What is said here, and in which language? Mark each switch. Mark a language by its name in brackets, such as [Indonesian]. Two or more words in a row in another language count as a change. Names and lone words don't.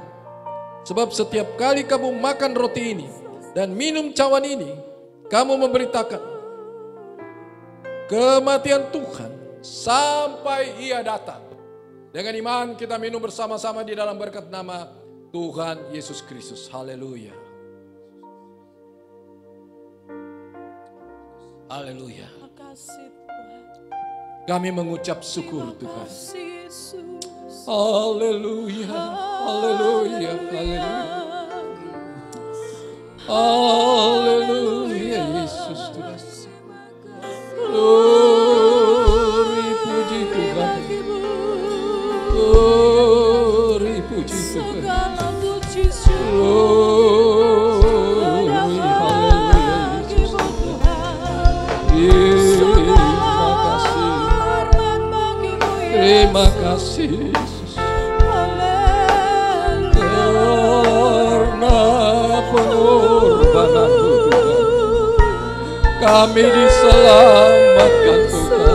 [Indonesian] Sebab setiap kali kamu makan roti ini dan minum cawan ini, kamu memberitakan kematian Tuhan sampai ia datang. Dengan iman kita minum bersama-sama di dalam berkat nama Tuhan Yesus Kristus. Haleluya. Haleluya. Kami mengucap syukur Tuhan. Haleluya. Haleluya. Haleluya. Haleluya Yesus Tuhan. Glory puji Tuhan. Glory puji Tuhan. Glory haleluya Yesus Tuhan. Terima kasih Yesus. Karena pengorbananmu Tuhan, kami diselamatkan Tuhan.